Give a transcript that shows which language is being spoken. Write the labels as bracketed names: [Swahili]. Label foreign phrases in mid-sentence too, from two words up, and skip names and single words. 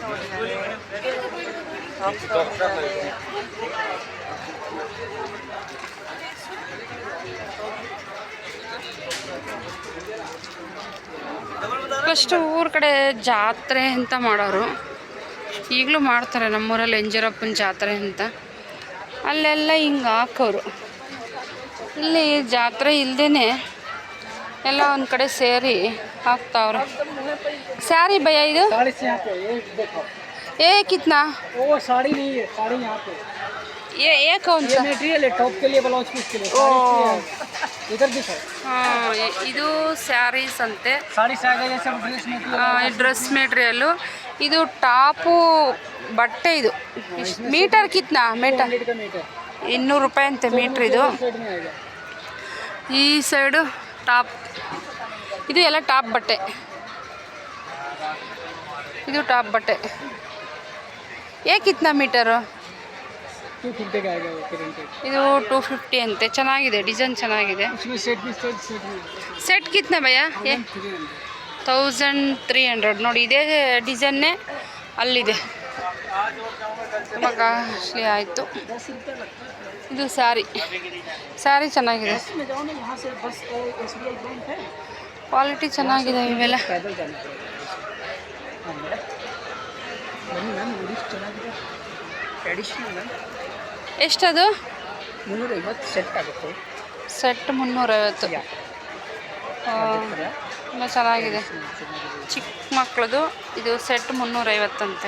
[Kannada] ಫಸ್ಟು ಊರ ಕಡೆ ಜಾತ್ರೆ ಅಂತ ಮಾಡೋರು, ಈಗಲೂ ಮಾಡ್ತಾರೆ. ನಮ್ಮೂರಲ್ಲಿ ಎಂಜರಪ್ಪನ ಜಾತ್ರೆ ಅಂತ, ಅಲ್ಲೆಲ್ಲ ಹಿಂಗೆ ಹಾಕೋರು. ಇಲ್ಲಿ ಜಾತ್ರೆ ಇಲ್ಲದೇ ಎಲ್ಲ ಒಂದು ಕಡೆ ಸೇರಿ ಹಾಕ್ತಾವ್ರೆ. [Hindi] साड़ी भैया [Kannada] ಇದು ಕಿತ್ನಾ [Hindi] साड़ी नहीं है, साड़ी यहाँ पे ये कौन सा मटेरियल है, टॉप के लिए, ब्लाउज पीस के लिए। इधर भी है। [Kannada] ಇದು ಸ್ಯಾರೀಸ್ ಅಂತೆ. [Hindi] साड़ी साड़ी जैसे [English] dress material, dress material. [Kannada] ಇದು ಟಾಪು ಬಟ್ಟೆ. ಇದು ಮೀಟರ್ ಕಿತ್ನಾ ಮೀಟರ್ 200 ರೂಪಾಯಿ ಅಂತೆ ಮೀಟ್ರ್. ಇದು ಈ ಸೈಡು ಟಾಪ್. ಇದು ಎಲ್ಲ ಟಾಪ್ ಬಟ್ಟೆ. ಇದು ಟಾಪ್ ಬಟ್ಟೆ. [Hindi] कितना मीटर? 250 का आएगा वो [Kannada] ಇದು 250 ಅಂತೆ. ಚೆನ್ನಾಗಿದೆ, ಡಿಸೈನ್ ಚೆನ್ನಾಗಿದೆ. [Hindi] इसमें सेट भी सेट कितना भैया? [Kannada] 1300 ನೋಡಿ. ಇದೇ ಡಿಸೈನ್ನೇ ಅಲ್ಲಿದೆ. ತುಂಬ ಕಾಸ್ಟ್ಲಿ ಆಯಿತು. ಇದು ಸ್ಯಾರಿ ಸ್ಯಾರಿ ಚೆನ್ನಾಗಿದೆ, [Hindi] में जाओ ना, यहाँ से बस SBI बैंक है, [Kannada] ಕ್ವಾಲಿಟಿ ಚೆನ್ನಾಗಿದೆ ಇವೆಲ್ಲ. [Hindi] पैदल जाना पड़ेगा. हाँ मैडम, [Kannada] ಬನ್ನಿ ಮ್ಯಾಮ್, ಇದಿಷ್ಟು ಚೆನ್ನಾಗಿದೆ. [English] traditional ma'am, [Kannada] ಎಷ್ಟದು? 350 ಸೆಟ್ ಆಗುತ್ತೆ. ಸೆಟ್ 350. ಯಾ ತುಂಬ ಚೆನ್ನಾಗಿದೆ. ಚಿಕ್ಕ ಮಕ್ಕಳದು ಇದು ಸೆಟ್ 350 ಅಂತೆ.